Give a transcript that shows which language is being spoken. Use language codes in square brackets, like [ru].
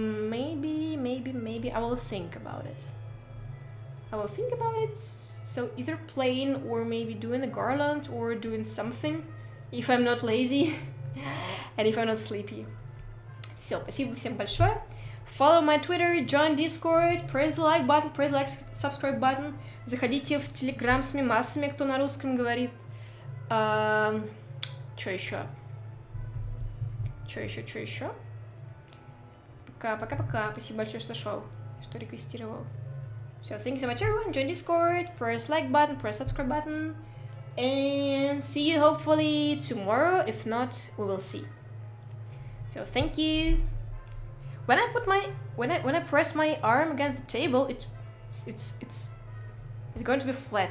[en] Maybe I will think about it. So either playing or maybe doing a garland or doing something if I'm not lazy and if I'm not sleepy. [ru] Все, спасибо всем большое. [en] Follow my Twitter, join Discord, press the like button, press the like subscribe button. [ru] Заходите в Telegram с мемасами, кто на русском говорит. Что еще? Пока. Спасибо большое, что шел, что реквестировал. [en] So, thank you so much everyone. Join Discord, press like button, press subscribe button. And see you hopefully tomorrow. If not, we will see. So, thank you. When I press my arm against the table, it's going to be flat.